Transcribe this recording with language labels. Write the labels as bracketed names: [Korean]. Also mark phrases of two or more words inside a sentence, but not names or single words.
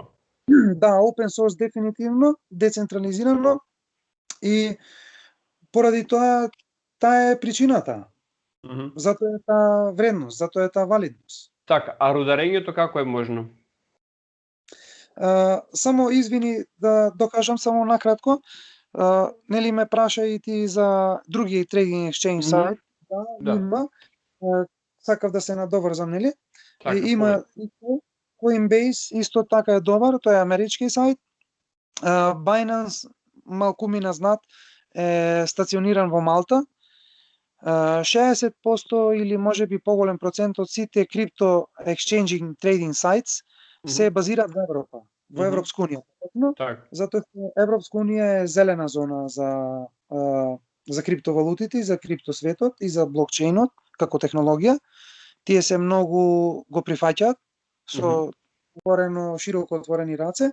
[Macedonian] Да, [English] open source [Macedonian] дефинитивно, децентрализирано и поради тоа таа е причината. Затоа е таа вредност, затоа е таа валидност. Така, а рударењето како е можно? Само извини да докажам само накратко. Нели ме праша и ти за други [English] trading exchange [Macedonian] сайт? Да, има. Сакав да се надоврзам, нели? Така, има Coinbase исто така е добар, тој е амерички сайт. Binance малкумина знат е стациониран во Малта. 60% или можеби поголем процент од сите крипто [English] exchanging trading sites [Macedonian] се базираат во Европа, во Европска унија. Затоа што Европска унија е зелена зона за криптовалутите, за криптосветот и за блокчейнот како технологија. Тие се многу го прифаќаат со широко отворени раце.